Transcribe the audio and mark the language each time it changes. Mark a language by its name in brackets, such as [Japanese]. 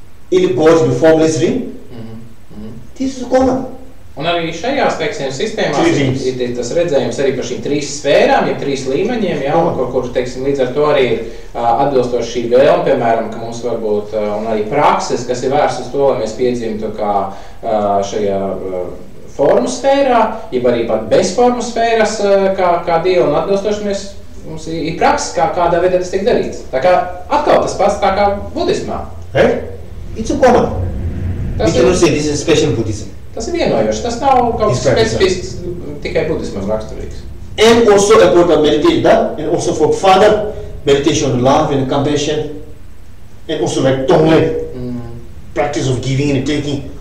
[English] It goes to the formless ring. This is common. [Latvian] Un arī šajās, teiksim, sistēmās ir tas redzējums arī par šīm 3 sfērām, ja 3 līmeņiem, jā, kur, teiksim, līdz ar to arī ir atbilstoši šī vēlme, piemēram, ka mums var būt un arī prakses, kas ir vērsts uz to, lai mēs piedzimtu kā šajā formu sfērā, jeb arī pat bez formu sfēras kā Dieva, un atbilstoši mums ir prakses, kādā veidā tas tiek darīts. Tā kā atkal tas pats tā kā budismā. [English] Right? It's a common. We cannot say this is special Buddhism. [Latvian] Tas ir vienojoši. Tas nav kaut kas specifisks tikai budismam raksturīgs. [English] And also about the meditation, and also for further meditation on love and compassion, and also like Tonglen, practice of giving and taking.